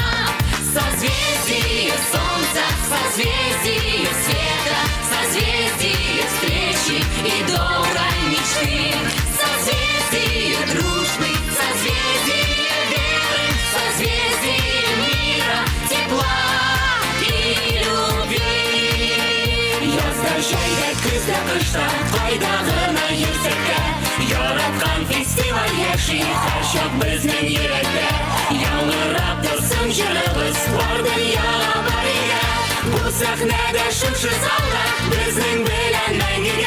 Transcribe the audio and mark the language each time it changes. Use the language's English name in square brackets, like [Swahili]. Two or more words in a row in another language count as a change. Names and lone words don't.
[Russian] Созвездие солнца, созвездие света, созвездие встречи и доброй мечты. Созвездие дружбы, созвездие веры, созвездие мира, тепла и любви. [Tatar] Язгашайдек күздә кышта, кайдагына йөрсәккә, яраткан фестиваль яши һәрчак безнең йөрәктә. Яңгырап торсын җырыбыз, бар дөньяга барыга. Бу сәхнәдә шушы залда безнең белән мәңгегә.